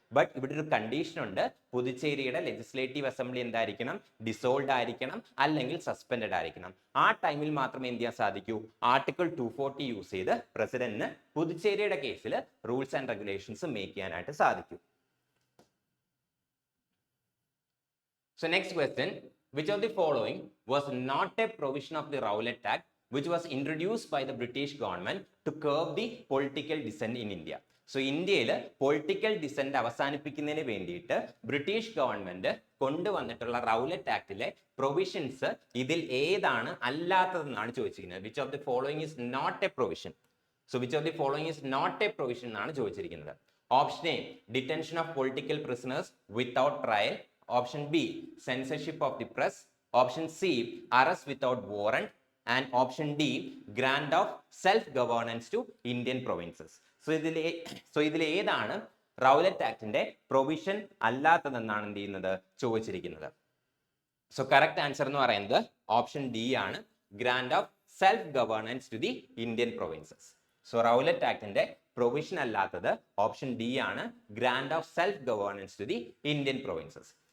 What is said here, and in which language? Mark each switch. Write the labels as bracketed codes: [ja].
[ml] But ഇവിടെ ഒരു condition ഉണ്ട്. പുതുച്ചേരിയുടെ ലെജിസ്ലേറ്റീവ് അസംബ്ലി എന്തായിരിക്കണം? ഡിസോൾവ് ആയിരിക്കണം അല്ലെങ്കിൽ സസ്പെൻഡഡ് ആയിരിക്കണം. ആ ടൈമിൽ മാത്രമേ എന്ത് ചെയ്യാൻ സാധിക്കൂ? ആർട്ടിക്കിൾ 240 യൂസ് ചെയ്ത് പ്രസിഡന്റിന് പുതുച്ചേരിയുടെ കേസിൽ റൂൾസ് ആൻഡ് റെഗുലേഷൻസ് മേക്ക് ചെയ്യാനായിട്ട് സാധിക്കും. [en] So next question, which of the following was not a provision of the Rowlatt Act which was introduced by the British government to curb the political dissent in India? [ml] So ഇന്ത്യയിൽ political descent അവസാനിപ്പിക്കുന്നതിന് വേണ്ടിയിട്ട് British government കൊണ്ടുവന്നിട്ടുള്ള Rowlatt ആക്ടിലെ provisions ഇതിൽ ഏതാണ് അല്ലാത്തതെന്നാണ് ചോദിച്ചിരിക്കുന്നത്. [en] Which of the following is not a provision? So which of the following is not a provision [ml] എന്നാണ് ചോദിച്ചിരിക്കുന്നത്. [en] Option A, detention of political prisoners without trial. Option B, censorship of the press. Option C, arrest without warrant. And option D, grant of self-governance to Indian provinces. [ml] So ഇതിൽ ഏതാണ് Rowlatt ആക്ടിന്റെ provision അല്ലാത്തതെന്നാണ് എന്ത് ചെയ്യുന്നത്? ചോദിച്ചിരിക്കുന്നത്. So correct answer എന്ന് പറയുന്നത് option D ആണ്, [en] Grant of self governance to the Indian provinces. [ml] So Rowlatt ആക്ടിന്റെ provision അല്ലാത്തത് option D ആണ്, [en] Grant of self governance to the Indian provinces.